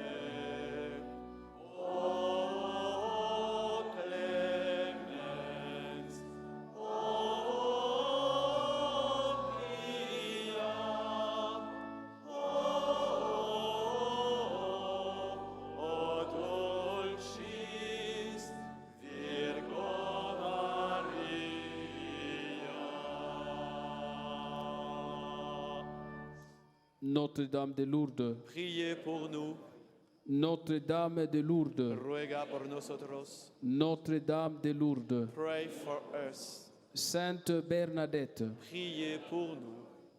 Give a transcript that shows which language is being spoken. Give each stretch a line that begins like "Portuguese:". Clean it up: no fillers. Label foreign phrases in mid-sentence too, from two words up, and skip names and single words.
Latin: O clemens, o pia, o dulcis Virgo Maria.
French: Notre-Dame de Lourdes, Priez pour nous, Notre-Dame de Lourdes,
Spanish: ruega por nosotros,
French: Notre-Dame de Lourdes,
English: pray for us.
French: Sainte Bernadette, Priez pour nous,